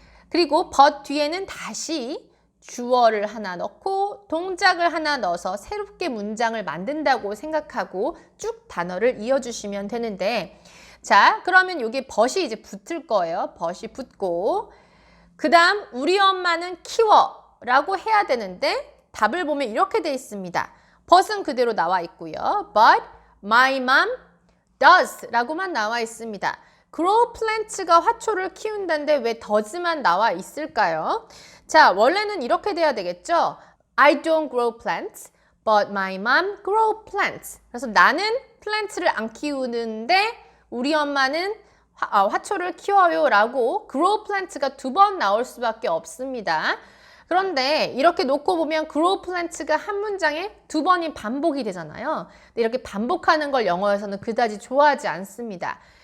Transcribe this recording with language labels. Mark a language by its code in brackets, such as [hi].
[ko] 그리고 but 뒤에는 다시 주어를 하나 넣고 동작을 하나 넣어서 새롭게 문장을 만든다고 생각하고 쭉 단어를 이어주시면 되는데 자, 그러면 여기 but이 이제 붙을 거예요. but이 붙고 그 다음 우리 엄마는 키워 라고 해야 되는데 답을 보면 이렇게 돼 있습니다. but은 그대로 나와 있고요. [en] But my mom does [ko] 라고만 나와 있습니다. grow plants가 화초를 키운다는데 왜 does만 나와 있을까요? 자, 원래는 이렇게 돼야 되겠죠. [en] I don't grow plants, but my mom grow plants. [ko] 그래서 나는 플랜트를 안 키우는데 우리 엄마는 화초를 키워요 라고 grow plant가 2번 나올 수밖에 없습니다. 그런데 이렇게 놓고 보면 grow plants가 한 문장에 2번이 반복이 되잖아요. 근데 이렇게 반복하는 걸 영어에서는 그다지 좋아하지 않습니다.